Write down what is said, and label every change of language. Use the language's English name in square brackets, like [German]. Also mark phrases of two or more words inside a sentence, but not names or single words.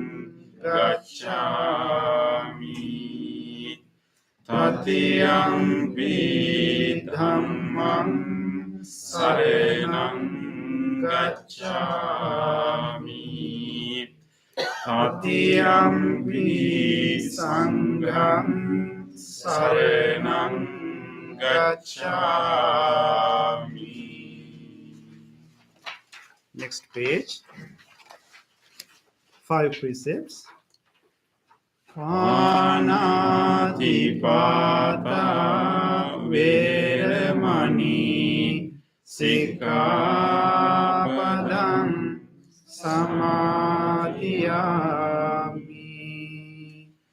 [Pali] gacchami, Tatiyampi Dhammang saranang gacchami, Tatiyampi Sanghang saranang gacchami. [English] Next page. 5 precepts. [Pali] Panatipata Veramani Sikkhapadam Samadhiyami.